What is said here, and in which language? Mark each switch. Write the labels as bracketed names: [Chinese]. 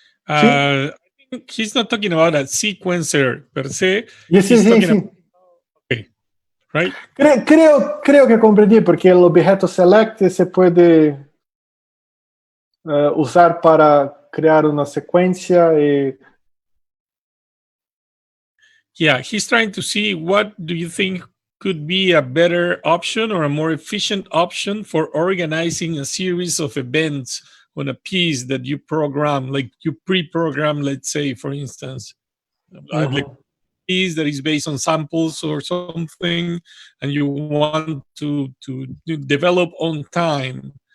[English] I think he's not talking about a sequencer per se. [Spanish] Sí. [English] He's talking about, okay, right? [Spanish] Creo que comprendí, porque el objeto select se puede usar para crear una secuencia. [English] Yeah, he's trying to see what do you think could be a better option or a more efficient option for organizing a series of events on a piece that you program, like you pre-program, let's say, for instance, like a piece that is based on samples or something, and you want to develop on time.